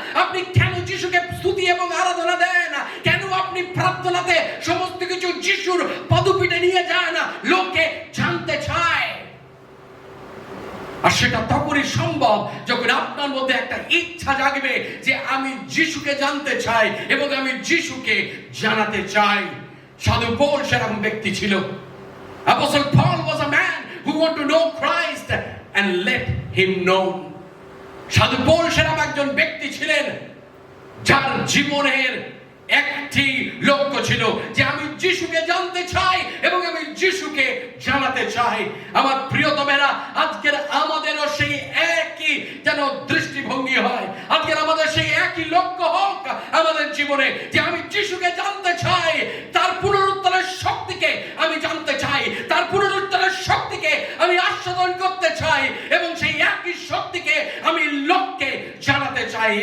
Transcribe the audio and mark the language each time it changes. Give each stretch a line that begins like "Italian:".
Bangla: আপনি কেন যিশুকে স্তুতি এবং আরাধনা দেন? কেন আপনি প্রার্থনাতে সমস্ত কিছু যিশুর পদপীঠে নিয়ে যান? লোকে জানতে চায়। আর সেটা তখনই সম্ভব যখন আপনার মধ্যে একটা ইচ্ছা জাগবে যে আমি যিশুকে জানতে চাই এবং আমি যিশুকে জানাতে চাই। সাধু পৌল সেরকম ব্যক্তি ছিল।
English: Apostle Paul was a man who wanted to know Christ and let him know.
Bangla: সাধু পৌল সেরকম একজন ব্যক্তি ছিলেন যার জীবনের একটি লক্ষ্য ছিল যে আমি যিশুকে জানতে চাই এবং আমি যিশুকে জানাতে চাই। আমার প্রিয়তমেরা, আজকের আমাদেরও সেই একই যেন দৃষ্টিভঙ্গি হয়, আজকের আমাদের সেই একই লক্ষ্য হোক আমাদের জীবনে যে আমি যিশুকে জানতে চাই, তার পুনরুত্থানের শক্তিকে আমি জানতে চাই, তার পুনরুত্থানের শক্তিকে আমি আস্বাদন করতে চাই এবং সেই একই শক্তিকে আমি লোককে জানাতে চাই।